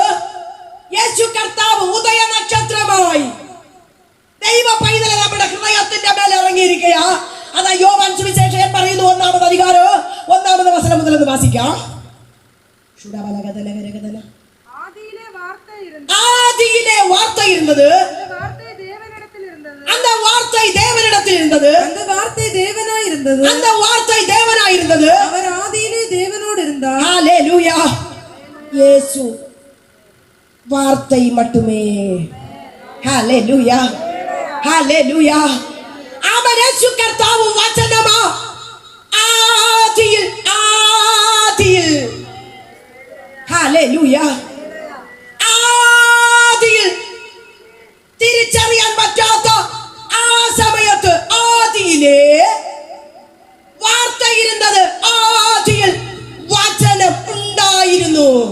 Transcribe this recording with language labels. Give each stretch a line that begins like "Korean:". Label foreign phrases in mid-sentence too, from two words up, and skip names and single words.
Malayalam: യേശു കർത്താവ് ഉദയ നക്ഷത്രമായി ദൈവ പൈതലെ നമ്മുടെ ഹൃദയത്തിന്റെ മേലെ ഇറങ്ങിയിരിക്കുക. അതാ യോവാൻ സുവിശേഷകൻ പറയുന്നു, 1-ാമത് അധികാരം 1-ാമത് വചനം മുതൽ ഒന്ന് വാസിക്കാം. ആദിയിലെ വാർത്ത ഇരുന്നത്,
Tamil: அந்த வார்த்தை தேவனிடத்தில் இருந்தது, அந்த வார்த்தை தேவனாயிருந்தது, அந்த வார்த்தை தேவனாயிருந்தது, அவர் ஆதியிலே தேவனோடு இருந்தார். ஹல்லேலூயா. இயேசு வார்த்தை மட்டுமே. ஹல்லேலூயா, ஹல்லேலൂயா.
Malayalam: അവൻ യേശു കർത്താവ് വചനമാ. ആദിയിൽ, ആദിയിൽ, ഹല്ലേലൂയ, ആദിയിൽ തിരിച്ചറിയാൻ പറ്റാത്ത ആ സമയത്ത് ആദിയിലെ വാർത്തയിരുന്നത്, ആദിയിൽ വചനം ഉണ്ടായിരുന്നു.